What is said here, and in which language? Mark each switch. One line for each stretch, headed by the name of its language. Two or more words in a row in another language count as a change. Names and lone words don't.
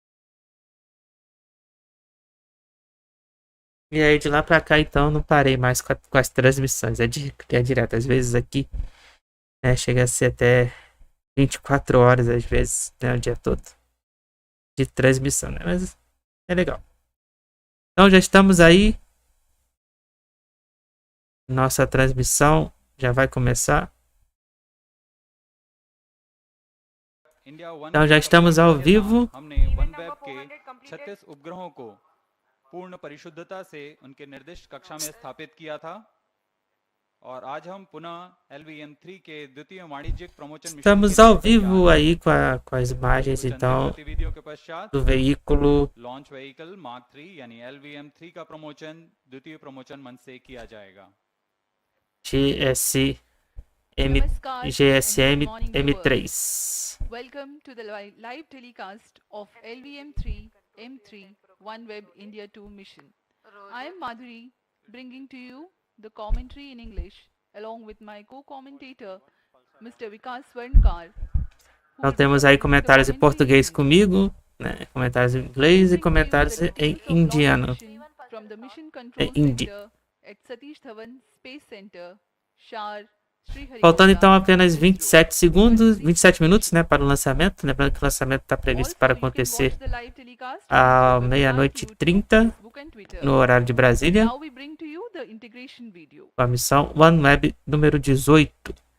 Portuguese: E aí de lá pra cá então não parei mais com as transmissões, é direto, às vezes aqui, né, chega a ser até 24 horas às vezes, né, o dia todo de transmissão, né? Mas é legal. Então já estamos aí. Nossa transmissão já vai começar. Então já estamos ao vivo.
Hindi: पूर्ण परिशुद्धता से उनके निर्दिष्ट कक्षा में स्थापित किया था और आज हम पुनः LVM-3 के द्वितीय वाणिज्यिक प्रमोशन मिशन
Portuguese: Estamos ao vivo aí com as imagens então do veículo
Hindi: लॉन्च व्हीकल मार्क 3 यानी LVM-3 का प्रमोशन द्वितीय प्रमोशन मंच से किया जाएगा GSM M3.
English: Welcome to the live telecast of LVM-3 M3 OneWeb India 2 mission. I am Madhuri, bringing to you the commentary in English, along with my co-commentator, Mr. Vikas Swarnkar.
Portuguese: Então temos aí comentários em português comigo, né? Comentários em inglês e comentários em indiano.
English: From the Mission Control Center at Satish Dhawan Space Center, Shar, Sriharikota.
Portuguese: Faltando então apenas 27 minutos, né, para o lançamento. Lembrando que o lançamento está previsto para acontecer à 00:30 no horário de Brasília. Com a missão OneWeb número 18.